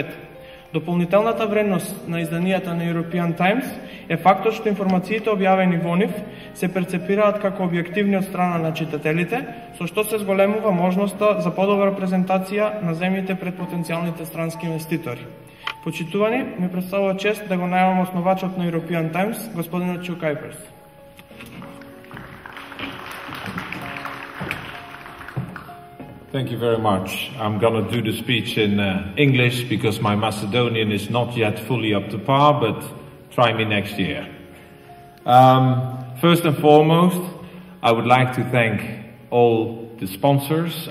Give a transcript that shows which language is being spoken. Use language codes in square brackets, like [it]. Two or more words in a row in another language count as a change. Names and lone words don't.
[mk] Дополнителната вредност на изданијата на European Times е фактот што информациите објавени во нив се перцепираат како објективни од страна на читателите, со што се зголемува можноста за подобра презентација на земјите пред потенцијалните странски инвеститори. Почитувани, ми представува чест да го најавам основачот на European Times, господинот Чукайперс. [en] Thank you very much. I'm going to do the speech in English because my Macedonian is not yet fully up to par, but try me next year. First and foremost, I would like to thank all the sponsors.